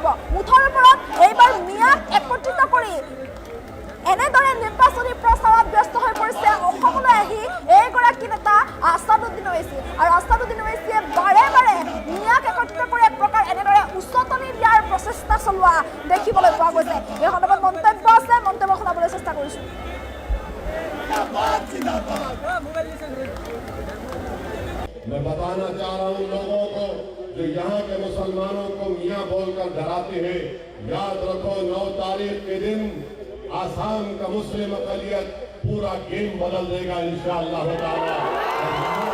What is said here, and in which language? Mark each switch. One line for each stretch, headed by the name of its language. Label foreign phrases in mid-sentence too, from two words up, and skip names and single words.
Assamese: মুঠৰ ওপৰত এইবাৰ মিয়াক একত্ৰিত কৰি এনেদৰে নিৰ্বাচনী প্ৰচাৰত ব্যস্ত হৈ পৰিছে অসমলৈ আহি এইগৰাকী নেতা আসাদুদ্দিন ওৱেইছিয়ে। আৰু আসাদুদ্দিন ওৱেইছিয়ে বাৰে বাৰে মিয়াক একত্ৰিত কৰি এক প্ৰকাৰ এনেদৰে উচতনি দিয়াৰ প্ৰচেষ্টা চলোৱা দেখিবলৈ পোৱা গৈছে। এই সন্দৰ্ভত মন্তব্য আছে, মন্তব্য শুনাবলৈ চেষ্টা কৰিছোঁ।
Hindi: मैं बताना चाह रहा हूं लोगों को जो यहाँ के मुसलमानों को मियाँ बोलकर डराते हैं, याद रखो 9 तारीख के दिन आसाम का मुस्लिम अक़लियत पूरा गेम बदल देगा
Arabic: إن شاء الله تعالى.